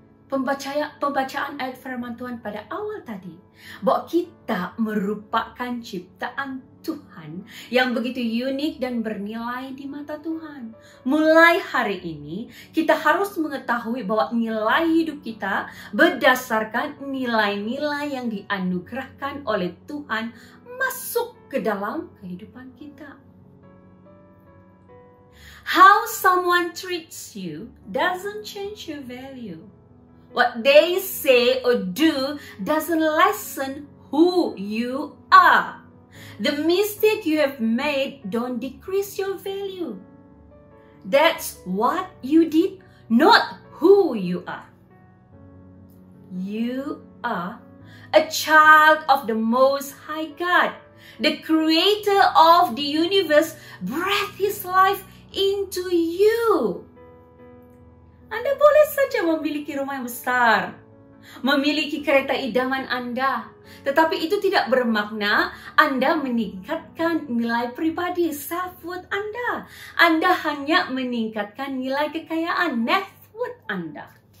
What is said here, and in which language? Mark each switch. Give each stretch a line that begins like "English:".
Malay: Pembacaan ayat firman Tuhan pada awal tadi, bahwa kita merupakan ciptaan Tuhan yang begitu unik dan bernilai di mata Tuhan. Mulai hari ini, kita harus mengetahui bahwa nilai hidup kita berdasarkan nilai-nilai yang dianugerahkan oleh Tuhan masuk ke dalam kehidupan kita.
English: How someone treats you doesn't change your value. What they say or do doesn't lessen who you are. The mistake you have made don't decrease your value. That's what you did, not who you are. You are a child of the Most High God. The creator of the universe breathed his life into you.
Malay: Anda boleh saja memiliki rumah yang besar, memiliki kereta idaman Anda, tetapi itu tidak bermakna Anda meningkatkan nilai pribadi, self-worth Anda. Anda hanya meningkatkan nilai kekayaan, net worth Anda.